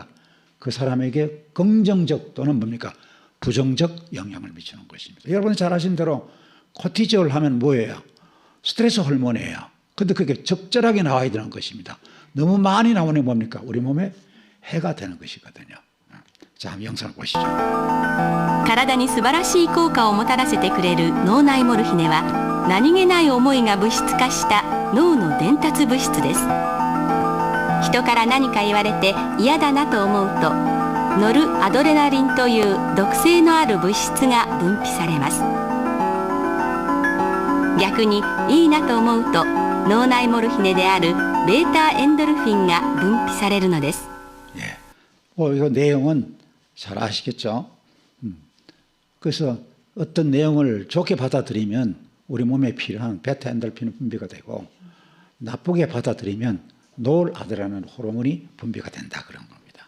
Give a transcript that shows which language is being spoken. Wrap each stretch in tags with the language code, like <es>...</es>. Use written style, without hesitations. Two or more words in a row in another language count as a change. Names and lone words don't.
<ko>그 사람에게 긍정적 또는 뭡니까? 부정적 영향을 미치는 것입니다. 여러분이 잘 아시는 대로 코티졸 하면 뭐예요? 스트레스 호르몬이에요. 근데 그게 적절하게 나와야 되는 것입니다. 너무 많이 나오는 뭡니까? 우리 몸에 해가 되는 것이거든요. 자, 한번 영상을 보시죠.</ko> <ja>体に素晴らしい効果をもたらせてくれる脳内モルヒネは、何気ない思いが物質化した脳の伝達物質です。人から何か言われて嫌だなと思うと、ノルアドレナリンという毒性のある物質が分泌されます。逆にいいなと思うと、脳内モルヒネであるベータエンドルフィンが分泌されるのです。</ja> <ko>예. 이거 내용은 잘 아시겠죠? 그래서 어떤 내용을 좋게 받아들이면 우리 몸에 필요한 베타 엔돌핀 분비가 되고, 나쁘게 받아들이면 노르아드레날린 호르몬이 분비가 된다, 그런 겁니다.</ko>